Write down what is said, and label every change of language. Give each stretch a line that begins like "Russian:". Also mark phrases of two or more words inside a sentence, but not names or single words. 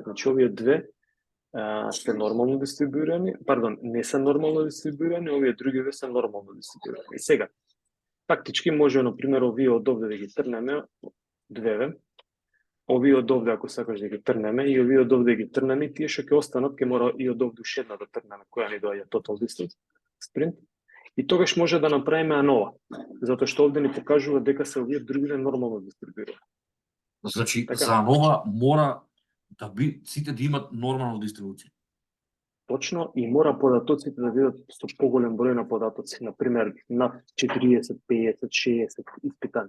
Macedonian: Значи, овие две се нормално дистрибуирани, не се нормално дистрибуирани, овие другиве се нормално дистрибуирани. И сега, фактички може, например, овие од овде да ги трнеме, двеве, овие од овде, ако сакаш да ги трнеме, и овие од овде ги трнеме, тие што ќе останат, ќе мора и од овде уште една да трнеме, која ни доаѓа
English: total distance,
Macedonian: sprint, и тогаш може да направиме анова, затоа што овде ни покажува дека се овие другиве нормално дистрибуирани. Значи, Така. за нова мора да сите да имат нормална дистрибуција. Точно, и мора податоците да бидат со поголем број на податоци, например, над 40, 50, 60 испитани.